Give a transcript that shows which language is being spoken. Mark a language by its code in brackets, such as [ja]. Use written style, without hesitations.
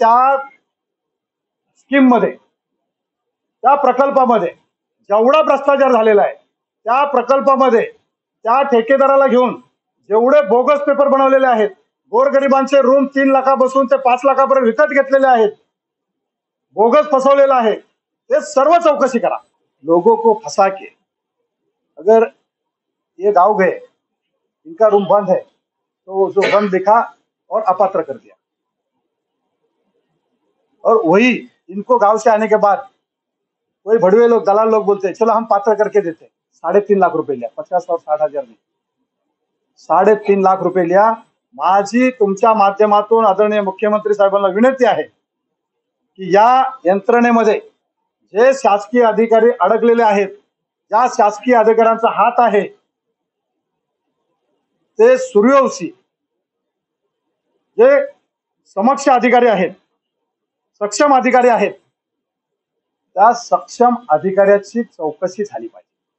[mr] त्या स्कीम मध्ये, त्या प्रकल्पामध्ये जेवढा भ्रष्टाचार झालेला आहे त्या प्रकल्पामध्ये त्या ठेकेदाराला घेऊन जेवढे बोगस पेपर बनवलेले आहेत, गोरगरिबांचे रूम 3 लाखापासून ते 5 लाखापर्यंत विकत घेतलेले आहेत, बोगस फसवलेलं आहे, ते सर्व चौकशी करा. [hi] लोगों को फंसा के अगर ये गाँव गए, इनका रूम बंद है तो जो बंद दिखा और अपात्र कर दिया, और वही इनको गांव से आने के बाद कोई भड़वे लोग, दलाल लोग बोलते हैं चलो हम पात्र करके देते. 3.5 लाख रुपए लिया, 50 और 60,000 नहीं, 3.5 लाख रुपए लिया. [mr] माझी तुमच्या माध्यमातून आदरणीय मुख्यमंत्री साहेबांना विनंती आहे की या यंत्रणेमध्ये जे शासकीय अधिकारी अडकलेले आहेत, ज्या शासकीय अधिकाऱ्यांचा हात आहे ते सूर्यवंशी जे समक्ष अधिकारी आहेत, सक्षम अधिकारी आहेत, त्या सक्षम अधिकाऱ्याची चौकशी झाली पाहिजे.